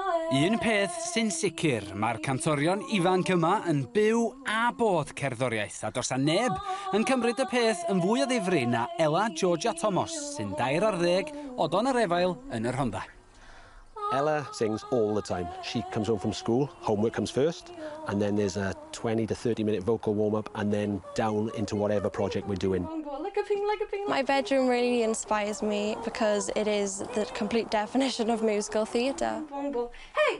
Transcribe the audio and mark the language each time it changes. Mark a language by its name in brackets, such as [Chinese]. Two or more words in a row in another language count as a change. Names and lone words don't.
[Welsh] Un peth sy'n sicr, mae'r cantorion ifanc yma yn byw a bod cerddoriaeth, a does neb yn cymryd y peth yn fwy o ddifri na Ella Georgia Thomas, sy'n 2 o don yr efail yn yr Rhondda. [English] Ella sings all the time. She comes home from school, homework comes first, and then there's a 20 to 30-minute vocal warm-up, and then down into whatever project we're doing. My bedroom really inspires me because it is the complete definition of musical theatre. Hey!